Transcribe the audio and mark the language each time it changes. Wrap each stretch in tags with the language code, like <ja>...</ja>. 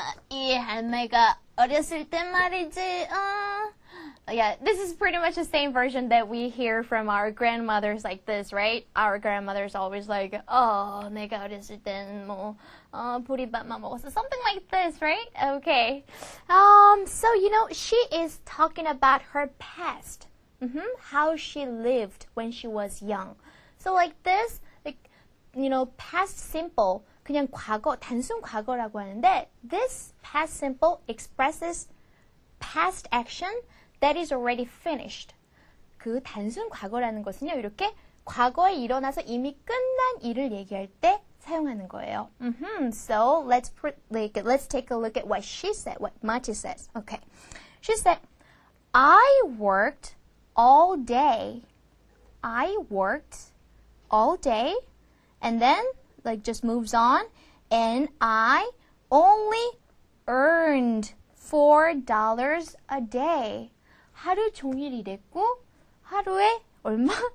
<ko>이 할매가 어렸을 때 말이지,</ko> <en>Yeah, this is pretty much the same version that we hear from our grandmothers like this, right? Our grandmothers always like,</en> <ko>내가 어렸을 땐 보리밥만 먹었어.</ko> <en>Something like this, right? Okay. So, you know, she is talking about her past. How she lived when she was young. So like this, like, you know, past simple,</en> <ko>그냥 과거, 단순 과거라고 하는데,</ko> <en>this past simple expresses past action that is already finished.</en> <ko>그 단순 과거라는 것은요, 이렇게 과거에 일어나서 이미 끝난 일을 얘기할 때 사용하는 거예요.</ko> <en>So let's take a look at what she said, what Mati says. Okay, she said, I worked all day. I worked all day, and then like just moves on, and I only earned $4 a day.</en> <ko>하루 종일 일했고 하루에 얼마?</ko>